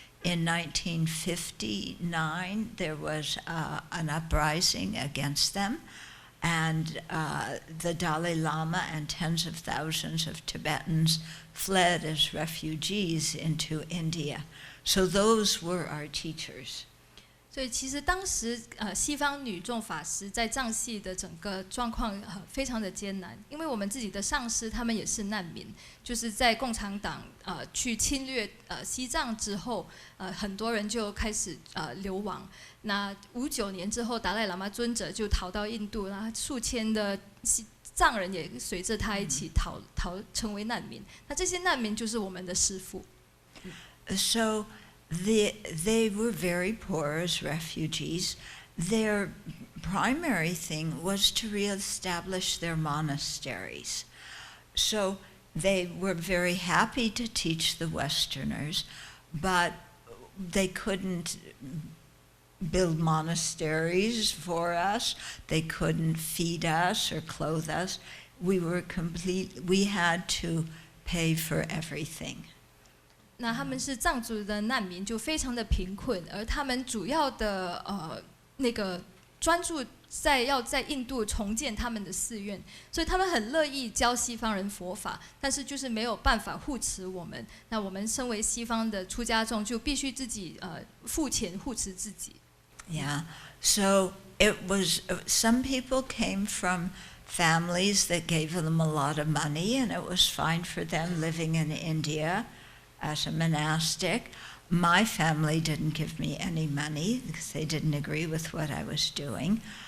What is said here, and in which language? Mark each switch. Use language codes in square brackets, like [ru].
[en] In 1959, there was an uprising against them. And the Dalai Lama and tens of thousands of Tibetans fled as refugees into India. So those were our teachers. [zh] 所以其实当时西方女众法师在藏系的整个状况非常的艰难，因为我们自己的上师他们也是难民，就是在共产党去侵略西藏之后，很多人就开始流亡。那59年之后，达赖喇嘛尊者就逃到印度，然后数千的藏人也随着他一起逃成为难民。那这些难民就是我们的师父。 [en] So they were very poor as refugees. Their primary thing was to reestablish their monasteries. So they were very happy to teach the Westerners, but they couldn't build monasteries for us. They couldn't feed us or clothe us. We had to pay for everything. [zh] 那他们是藏族的难民，就非常的贫困，而他们主要的那个专注要在印度重建他们的寺院，所以他们很乐意教西方人佛法，但是就是没有办法护持我们。那我们身为西方的出家众，就必须自己付钱护持自己。 [en] Yeah, so it was. Some people came from families that gave them a lot of money, and it was fine for them living in India as a monastic. My family didn't give me any money because they didn't agree with what I was doing.